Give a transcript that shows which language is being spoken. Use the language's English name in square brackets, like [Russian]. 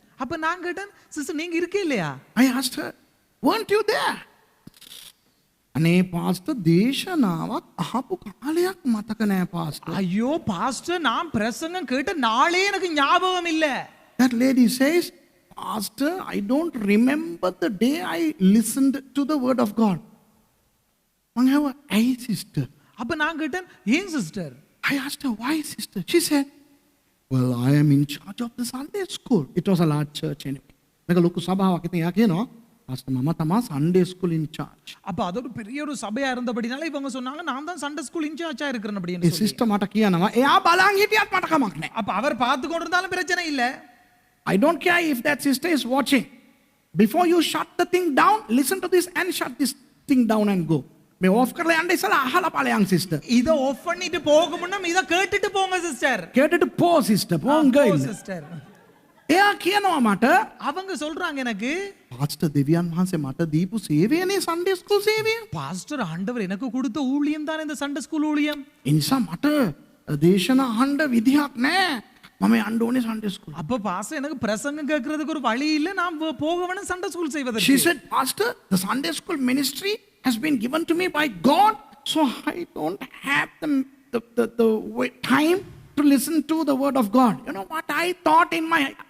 [Tamil] அப்ப நான் கேட்டேன், சிஸ்டர் நீங்க இருக்கே இல்லையா? [English] I asked her, weren't you there? [Sinhala] අනේ පාස්ටර් දේශනාවක් අහපු කාලයක් මතක නෑ පාස්ටර්. [Tamil] ஐயோ பாஸ்டர் நான் பிரசங்கம் கேட்ட நாளே எனக்கு ஞாபகம் இல்ல. [English] That lady says, Pastor, I don't remember the day I listened to the word of God. [Sinhala] මං ඇහුවා ඇයි sister? [Tamil] அப்ப நான் கேட்டேன், ஏன் sister? [English] I asked her, why sister? She said, well, I am in charge of the Sunday school. It was a large church anyway. [Sinhala] මේක ලොකු සභාවක්. ඉතින් එයා කියනවා, Pastor මම තමා [English] Sunday school in charge. [Tamil] அப்ப அது ஒரு பெரிய ஒரு சபையா இருந்தபடினால இவங்க சொன்னாங்க நான் தான் சண்டே ஸ்கூல் இன்சார்ஜா இருக்கிறேன் [Sinhala] ඒ [Tamil] அப்படின்னு சொல்லி. [Sinhala] sister මට කියනවා, එයා බලන් හිටියත් මට කමක් නෑ. [Tamil] அப்ப அவர் பார்த்து கொண்டிருந்தாலும் பிரச்சனை இல்ல. [English] I don't care if that sister is watching. Before you shut the thing down, listen to this and shut this thing down and go. [Sinhala] මේ off කරලා යන්න ඉස්සලා අහලා ඵලයන් sister. [Tamil] இத ஆஃப் பண்ணிட்டு போக முன்னம் இத கேட்டுட்டு போங்க சிஸ்டர். கேட்டுட்டு போ sister. போங்க இல்ல. சிஸ்டர். [Sinhala] එයා කියනවා මට, [Tamil] அவங்க சொல்றாங்க எனக்கு, [Sinhala] පාස්ටර් දෙවියන් වහන්සේ මට දීපු සේවයනේ Sunday school සේවය. [Tamil] பாஸ்டர் ஆண்டவர் எனக்கு கொடுத்த ஊழியம் தான் இந்த சண்டே ஸ்கூல் ஊழியம். [Sinhala] ඒ නිසා මට දේශනා අහන්න විදිහක් නෑ. මම යන්න ඕනේ Sunday school. [Tamil] அப்ப பாஸ்டர் எனக்கு பிரசங்கம் கேட்கிறதுக்கு ஒரு வழி இல்ல. நான் போக வேணும் சண்டே ஸ்கூல் செய்வதற்கு. [English] She said, Pastor, the Sunday school ministry has been given to me by God, so I don't have the time to listen to the word of God. You know what I thought in my...